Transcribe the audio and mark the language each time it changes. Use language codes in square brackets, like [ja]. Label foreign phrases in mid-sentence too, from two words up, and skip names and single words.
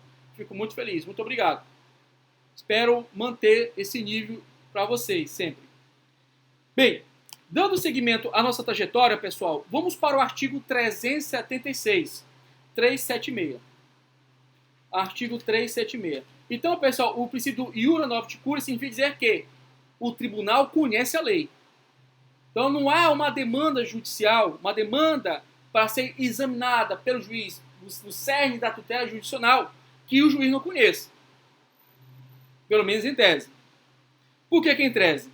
[pt] Fico muito feliz, muito obrigado. Espero manter esse nível para vocês sempre. Bem, dando seguimento à nossa trajetória, pessoal, vamos para o artigo 376. Artigo 376. Então, pessoal, o princípio do [la] iura novit curia [pt] significa dizer que o tribunal conhece a lei. Então, não há uma demanda judicial, uma demanda para ser examinada pelo juiz, no cerne da tutela jurisdicional, que o juiz não conheça. Pelo menos em tese. Por que em tese?